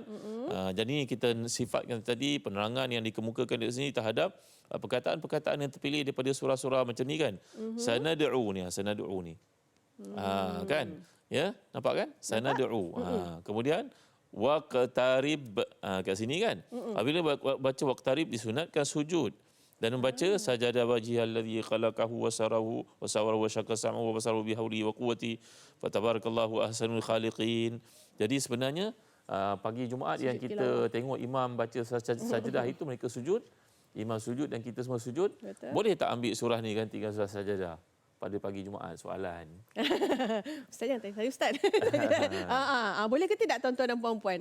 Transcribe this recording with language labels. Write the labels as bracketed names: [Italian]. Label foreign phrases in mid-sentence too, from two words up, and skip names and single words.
[Malay] Jadi kita sifatkan tadi penerangan yang dikemukakan di sini terhadap perkataan-perkataan yang terpilih daripada surah-surah macam ni kan. Sanad'u ni. Kan? Ya, nampak kan? Sanad'u. Kemudian waqtarib kat sini kan. Apabila baca waqtarib disunatkan sujud dan membaca [Arabic] سجد وجهي للذي خلقه وصوره وشق سمعه وبصره بحوله وقوته فتبارك الله أحسن الخالقين. [Malay] Jadi sebenarnya pagi Jumaat yang kita tengok imam baca sajadah itu mereka sujud, imam sujud dan kita semua sujud. Betul. Boleh tak ambil surah ni gantikan surah sajadah pada pagi Jumaat? Soalan. Ustaz jangan tanya saya Ustaz. Boleh ke tidak tuan-tuan dan puan-puan?